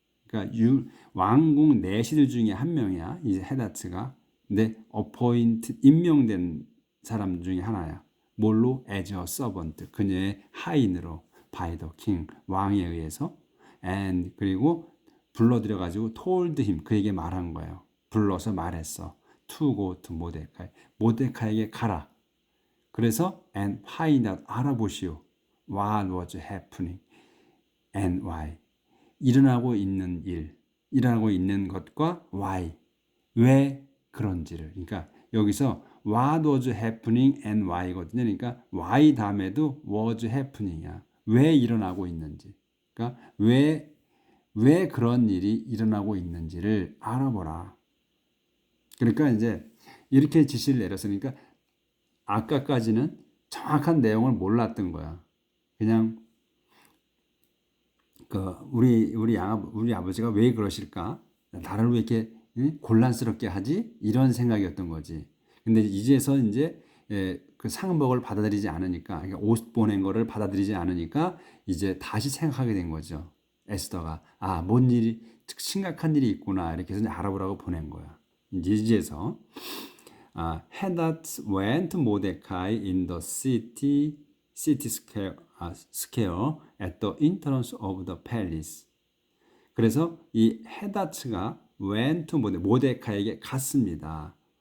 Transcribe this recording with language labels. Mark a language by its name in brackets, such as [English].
[Korean] 그러니까 왕궁 내시들 중에 한 명이야. 이 헤다츠가. 근데 appointed 임명된 사람 중에 하나야. [English] 뭘로? As a servant. [Korean] 그녀의 하인으로 [English] by the king [Korean] 왕에 의해서 and 그리고 불러들여 가지고 [English] told him [Korean] 그에게 말한 거예요. 불러서 말했어. [English] To go to 모데카이. [Korean] 모데카이에게 가라. [English] 그래서 and find out [Korean] 알아보시오. [English] What was happening and why. [Korean] 일어나고 있는 일, 일어나고 있는 것과 why. 왜 그런지를. 그러니까 여기서 [English] what was happening and why [Korean] 거든요. 그러니까 why 다음에도 was happening이야. 왜 일어나고 있는지. 그러니까 왜 그런 일이 일어나고 있는지를 알아보라. 그러니까 이제 이렇게 지시를 내렸으니까 아까까지는 정확한 내용을 몰랐던 거야. 그냥 우리 아버지가 왜 그러실까? 나를 왜 이렇게 곤란스럽게 하지? 이런 생각이었던 거지. 근데 이제서 이제 그 상복을 받아들이지 않으니까, 그러니까 옷 보낸 거를 받아들이지 않으니까 이제 다시 생각하게 된 거죠. 에스더가 뭔 일이 심각한 일이 있구나 이렇게 해서 알아보라고 보낸 거야. [English] 이제서 Hadad went to Mordecai in the city square at the entrance of the palace. [Korean] 그래서 이 헤다츠가 went to 모데카이에게 갔습니다.